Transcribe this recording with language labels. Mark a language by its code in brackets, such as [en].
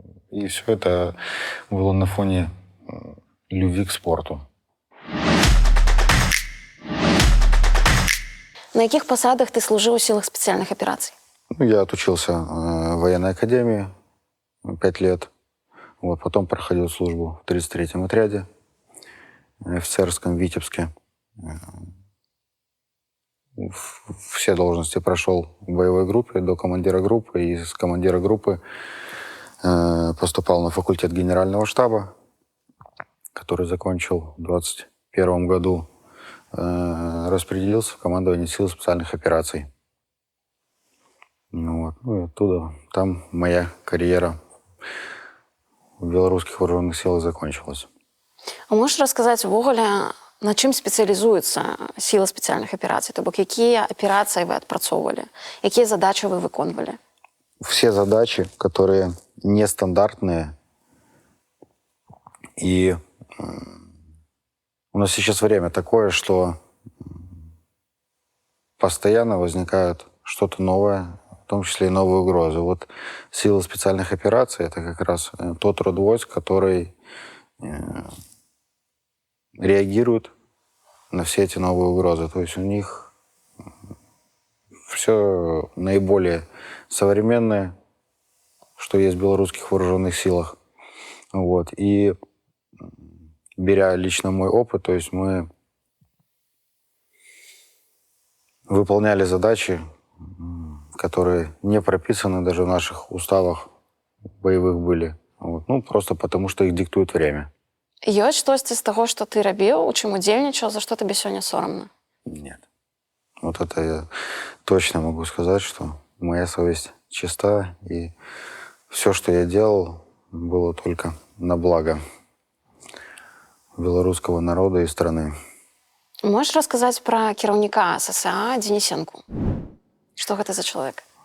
[ru] И все это было на фоне любви к спорту. [be] На якіх пасадах ты служыў у сілах спецыяльных аперацый? [ru] Ну, я отучился в военной академии 5 лет. Вот, потом проходил службу в 33-м отряде офицерском в Витебске. Все должности прошел в боевой группе до командира группы. И с командира группы поступал на факультет генерального штаба, который закончил в 2021 году. Распределился в командование сил специальных операций. Вот. Ну и оттуда, там моя карьера в белорусских вооруженных силах закончилась. [be] А можаш расказаць увогуле, на чым спецыялізуецца сіла спецыяльных аперацый? То бок, якія аперацыі вы адпрацоўвалі? Якія задачы вы выконвалі? [ru] Все задачи, которые нестандартные. И у нас сейчас время такое, что постоянно возникает что-то новое, в том числе и новые угрозы. Вот силы специальных операций — это как раз тот род войск, который реагирует на все эти новые угрозы. То есть у них все наиболее современное, что есть в белорусских вооруженных силах. Вот. И беря лично мой опыт, то есть мы выполняли задачи, которые не прописаны даже в наших уставах боевых были. Вот. Ну, просто потому, что их диктует время. [be] Ёсць штосьці з таго, што ты рабіў, у чым удзельнічаў, за што табе сёння сорамна? [ru] Нет. Вот это я точно могу сказать, что моя совесть чиста, и все, что я делал, было только на благо белорусского народа и страны. Можешь рассказать про [be] кіраўніка [ru] ССА Денисенку? Что это за человек?